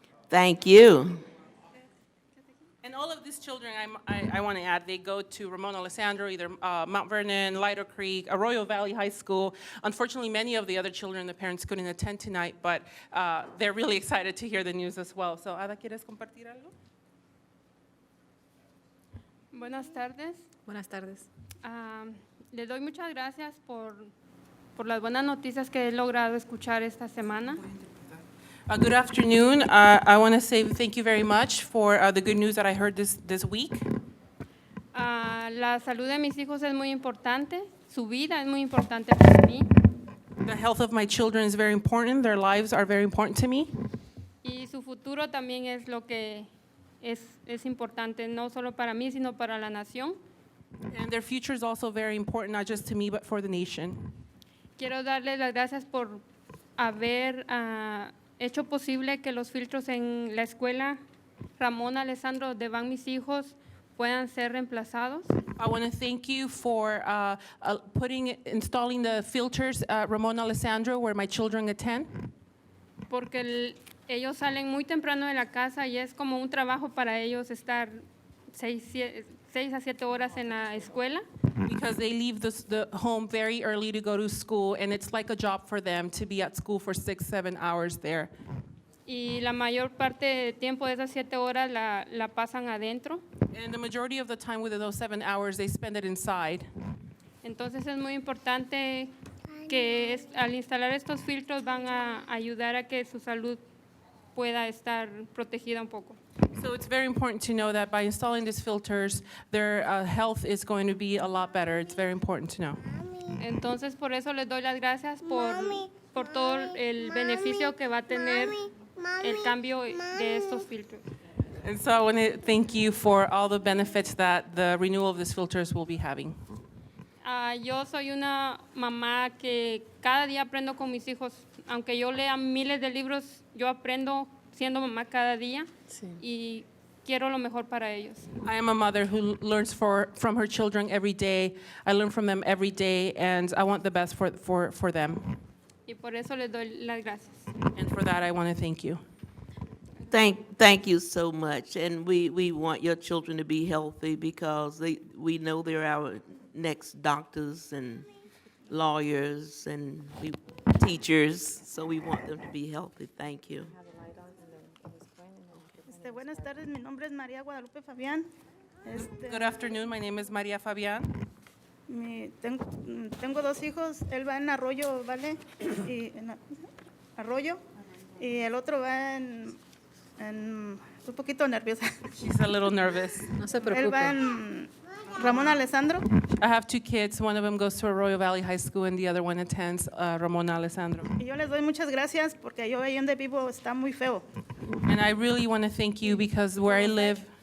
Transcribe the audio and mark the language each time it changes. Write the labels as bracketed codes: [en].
[en] Thank you. And all of these children, I want to add, they go to Ramon Alessandro, either Mount Vernon, Lido Creek, Arroyo Valley High School. Unfortunately, many of the other children and the parents couldn't attend tonight, but they're really excited to hear the news as well. [es] So, Ada, ¿quieres compartir algo? Buenas tardes. Buenas tardes. Le doy muchas gracias por las buenas noticias que he logrado escuchar esta semana. [en] Good afternoon. I want to say thank you very much for the good news that I heard this week. [es] La salud de mis hijos es muy importante, su vida es muy importante para mí. [en] The health of my children is very important. Their lives are very important to me. [es] Y su futuro también es lo que es importante, no solo para mí, sino para la nación. [en] And their future is also very important, not just to me, but for the nation. [es] Quiero darles las gracias por haber hecho posible que los filtros en la escuela Ramón Alessandro, donde van mis hijos, puedan ser reemplazados. [en] I want to thank you for installing the filters at Ramon Alessandro, where my children attend. [es] Porque ellos salen muy temprano de la casa y es como un trabajo para ellos estar 6 a 7 horas en la escuela. [en] Because they leave the home very early to go to school, and it's like a job for them to be at school for 6-7 hours there. [es] Y la mayor parte del tiempo de esas 7 horas la pasan adentro. [en] And the majority of the time within those 7 hours, they spend it inside. [es] Entonces es muy importante que al instalar estos filtros van a ayudar a que su salud pueda estar protegida un poco. [en] So it's very important to know that by installing these filters, their health is going to be a lot better. It's very important to know. [es] Entonces por eso les doy las gracias por todo el beneficio que va a tener el cambio de estos filtros. [en] And so I want to thank you for all the benefits that the renewal of these filters will be having. [es] Yo soy una mamá que cada día aprendo con mis hijos. Aunque yo lea miles de libros, yo aprendo siendo mamá cada día y quiero lo mejor para ellos. [en] I am a mother who learns from her children every day. I learn from them every day, and I want the best for them. [es] Y por eso les doy las gracias. [en] And for that, I want to thank you. Thank you so much. And we want your children to be healthy because we know they're our next doctors and lawyers and teachers, so we want them to be healthy. Thank you. [es] Buenas tardes, mi nombre es María Guadalupe Fabián. [en] Good afternoon, my name is Maria Fabián. [es] Tengo 2 hijos, él va en Arroyo, ¿vale? Y en Arroyo, y el otro va en un poquito nerviosa. [en] She's a little nervous. [es] No se Él va preocupe. en Ramón Alessandro. [en] I have two kids. One of them goes to Arroyo Valley High School, and the other one attends Ramon Alessandro. [es] Y yo les doy muchas gracias porque yo ahí donde vivo está muy feo. [en] And I really want to thank you because where I live,